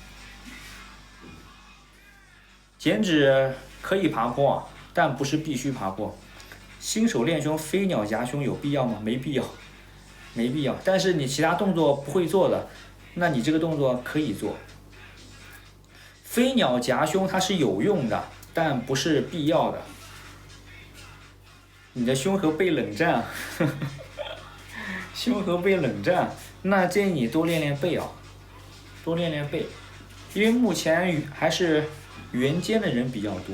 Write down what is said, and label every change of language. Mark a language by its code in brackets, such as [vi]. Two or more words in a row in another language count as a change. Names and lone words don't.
[zh] 減脂可以爬坡，但不是必須爬坡。新手練胸飛鳥夾胸有必要嗎？沒必要，沒必要。但是你其他動作不會做的，那你這個動作可以做。飛鳥夾胸它是有用的，但不是必要的。你的胸和背冷戰，胸和背冷戰，那建議你多練練背啊，多練練背，因為目前還是圆肩的人比較多。